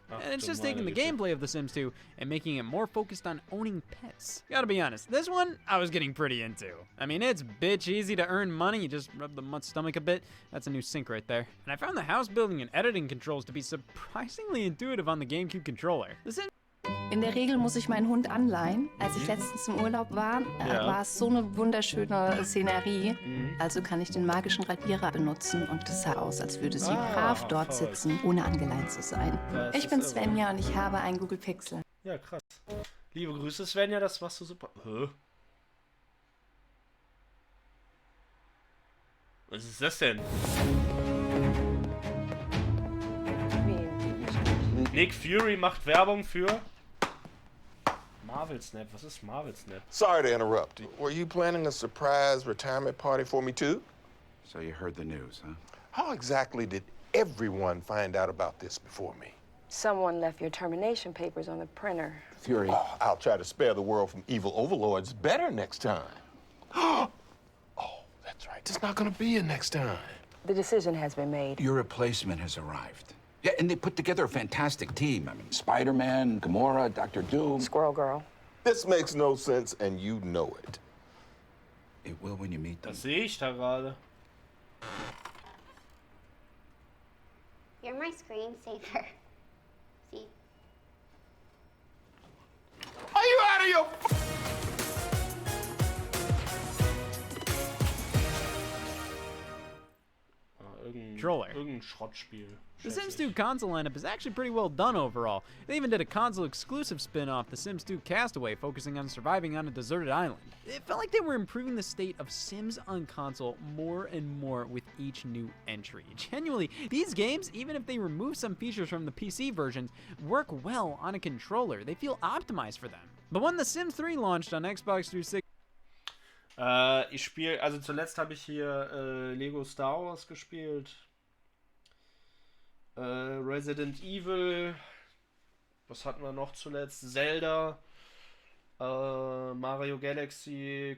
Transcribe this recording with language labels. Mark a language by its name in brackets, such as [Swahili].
[English] And it's just taking the gameplay of The Sims 2 and making it more focused on owning pets. Gotta be honest, this one I was getting pretty into. I mean, it's bitch easy to earn money, you just rub the mutt's stomach a bit. That's a new sync right there. And I found the house building and editing controls to be surprisingly intuitive on the GameCube controller. The Sims [German] In der Regel muss ich meinen Hund anleihen. Als ich letztens im Urlaub war, war es so eine wunderschöne Szenerie. Also kann ich den magischen Radierer benutzen und es sah aus, als würde sie brav dort sitzen, ohne angeleiht zu sein. Ich bin Svenja und ich habe einen Google Pixel. Ja, krass. Liebe Grüße, Svenja, das machst du super. Hä? Was ist das denn? Nick Fury macht Werbung für Marvel Snap. Was ist Marvel Snap? [English] Sorry to interrupt. Were you planning a surprise retirement party for me too? So you heard the news, huh? How exactly did everyone find out about this before me? Someone left your termination papers on the printer. Fury. Oh, I'll try to spare the world from evil overlords better next time. Oh, that's right. There's not gonna be a next time. The decision has been made. Your replacement has arrived. Yeah, and they put together a fantastic team. I mean, Spider-Man, Gamora, Dr. Doom. Squirrel Girl. This makes no sense, and you know it. It will when you meet them. [German] Was sehe ich da gerade? [English] You're my screensaver. See? Are you out of your... [German] Irgendein Schrottspiel. [English] The Sims 2 console lineup is actually pretty well done overall. They even did a console-exclusive spin-off, The Sims 2 Castaway, focusing on surviving on a deserted island. It felt like they were improving the state of Sims on console more and more with each new entry. Genuinely, these games, even if they remove some features from the PC versions, work well on a controller. They feel optimized for them. But when The Sims 3 launched on Xbox 360, [German] ich spiele, also zuletzt habe ich hier Lego Star Wars gespielt. Resident Evil. Was hatten wir noch zuletzt? Zelda. Mario Galaxy.